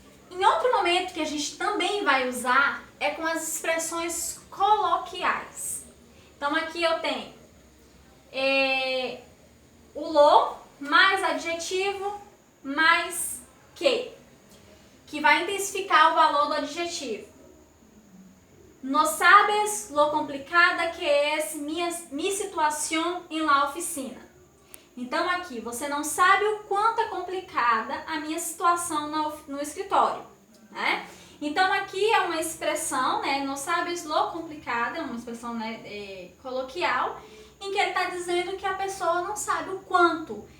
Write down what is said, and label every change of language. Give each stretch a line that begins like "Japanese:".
Portuguese: Em outro momento que a gente também vai usar é com as expressões coloquiais. Então aqui eu tenho o lo mais adjetivo mais que vai intensificar o valor do adjetivo.
Spanish: No sabes lo complicada que es mi situación en la oficina.
Portuguese: Então aqui, você não sabe o quanto é complicada a minha situação no escritório, né? Então aqui é uma expressão, né?
Spanish: No sabes lo complicada,
Portuguese: é uma expressão, né, coloquial, em que ele está dizendo que a pessoa não sabe o quanto.